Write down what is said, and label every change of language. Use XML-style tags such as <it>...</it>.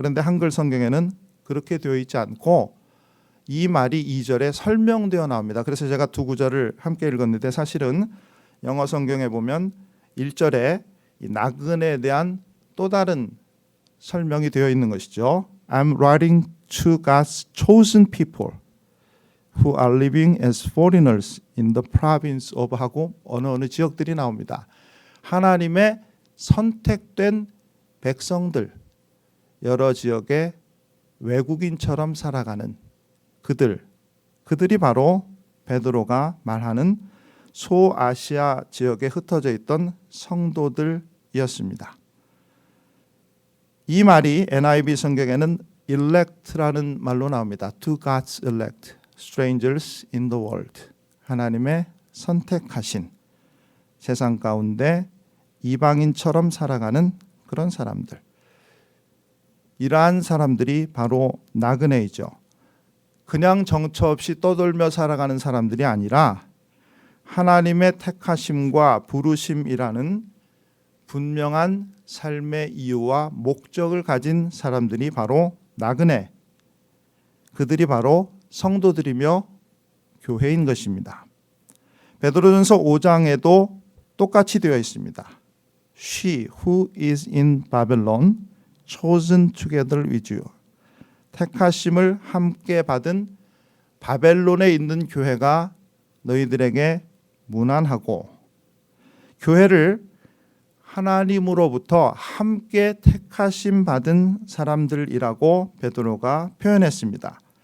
<ko>그런데 한글 성경에는 그렇게 되어 있지 않고 이 말이 2절에 설명되어 나옵니다. 그래서 제가 두 구절을 함께 읽었는데 사실은 영어 성경에 보면 1절에 이 나그네에 대한 또 다른 설명이 되어 있는 것이죠.</ko> <en>I'm writing to God's chosen people who are living as foreigners in the province of</en> <ko>하고 어느 지역들이 나옵니다. 하나님의 선택된 백성들, 여러 지역의 외국인처럼 살아가는 그들이 바로 베드로가 말하는 소아시아 지역에 흩어져 있던 성도들이었습니다. 이 말이 NIV 성경에는 elect라는 말로 나옵니다.</ko> <en>To God's elect, strangers in the world.</en> <ko>하나님의 선택하신 세상 가운데 이방인처럼 살아가는 그런 사람들. 이러한 사람들이 바로 나그네이죠. 그냥 정처 없이 떠돌며 살아가는 사람들이 아니라 하나님의 택하심과 부르심이라는 분명한 삶의 이유와 목적을 가진 사람들이 바로 나그네, 그들이 바로 성도들이며 교회인 것입니다. 베드로전서 5장에도 똑같이 되어 있습니다.</ko> <en>She who is in Babylon chosen together with you.</en> <ko>택하심을 함께 받은 바벨론에 있는 교회가 너희들에게 문안하고, 교회를 하나님으로부터 함께 택하심 받은 사람들이라고 베드로가 표현했습니다.</ko>